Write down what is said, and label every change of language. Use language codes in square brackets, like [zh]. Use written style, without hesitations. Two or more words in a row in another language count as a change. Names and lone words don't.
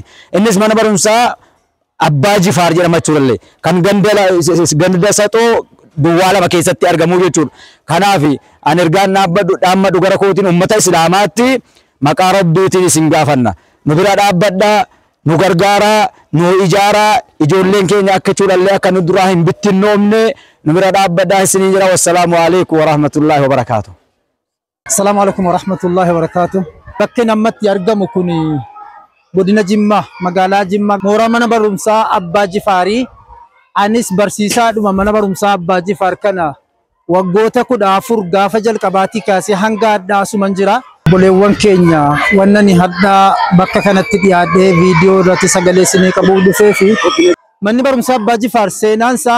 [om] Innis mana barumsaa Abbaa Jifaar jedhama jechuudha kan ganda Saxoo Duwwaa 2 keessatti argamu jechuudha. Kanaaf ani ergaan dhaammadhu gara kootiin uummata islaamaatti maqaa rabbiitiin isin gaafanna. Nu bira dhaabbadhaa. Nu gargaaraa, nu ijaaraa, ijoolleen keenya akka jechuudhallee akka nu duraa hin bittinnoomne nu bira dhaabbadhaa isinii jira. [ar] والسلام عليكم ورحمة الله وبركاته. السلام عليكم ورحمة الله وبركاته. [om] Bakki namatti argamu kun godina Jimmaa, magaalaa Jimmaa, mooraa mana barumsaa Abbaa Jifaarii. Anis barsiisaadhuma mana barumsaa Abbaa Jifaar kana waggoota 14 gaafa jalqabaatii kaasee hanga addaa asuman jira. Boleewwan keenya wannani hadda bakka kanatti dhiyaadhee viidiyoo irratti sagalee isinii qabuuf dhufee fi manni barumsaa Abbaa Jifaar seenaansaa